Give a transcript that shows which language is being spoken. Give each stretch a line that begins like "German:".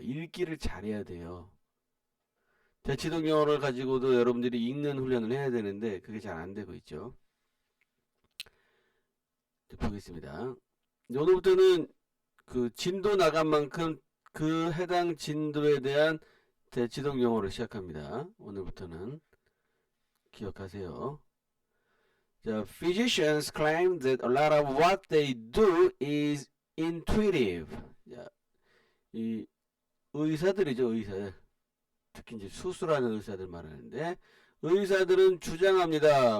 Korean: 읽기를 잘해야 돼요. 대치동 영어를 가지고도 여러분들이 읽는 훈련을 해야 되는데 그게 잘 안 되고 있죠. 보겠습니다. 오늘부터는 그 진도 나간 만큼 그 해당 진도에 대한 대치동 영어를 시작합니다. 오늘부터는 기억하세요.
English: 자, physicians claim that a lot of what they do is intuitive.
Korean: 자, 이 의사들이죠, 의사들. 특히 이제 수술하는 의사들 말하는데 의사들은 주장합니다.